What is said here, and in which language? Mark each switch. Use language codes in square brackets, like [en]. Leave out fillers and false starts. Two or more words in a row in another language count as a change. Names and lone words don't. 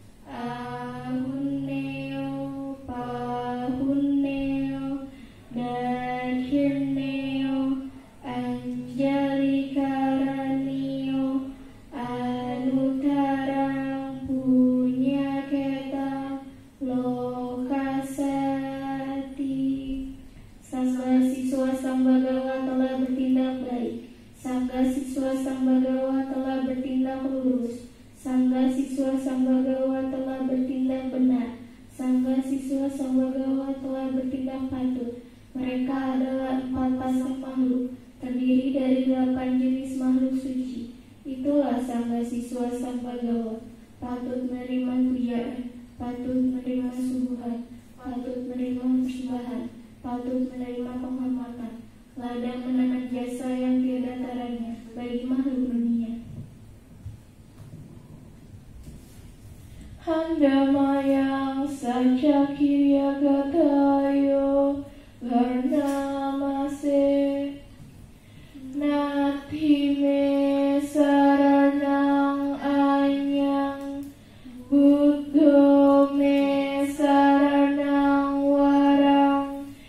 [pi] Ahuneo Pahuneo Dajerneo Anjalikaranio Anutarang Punyaketa Lokasati. [id] Sangga siswa Sang Bhagawa telah bertindak baik. Sangga siswa Sang Bhagawa telah bertindak lurus. Sangga siswa Sang Bhagawa telah bertindak benar. Sangga siswa Sang Bhagawa telah bertindak patut. Mereka adalah 4 pasang makhluk, terdiri dari 8 jenis makhluk suci. Itulah sangga siswa Sang Bhagawa, patut menerima pujaan, patut menerima subuhan, patut menerima persembahan, patut menerima penghormatan, ladang menanam jasa yang tiada taranya bagi makhluk dunia. [pi] Handamayang Sancakirya Gatayo Varnamase Natime Saranang Anyang Buddho me Saranang Warang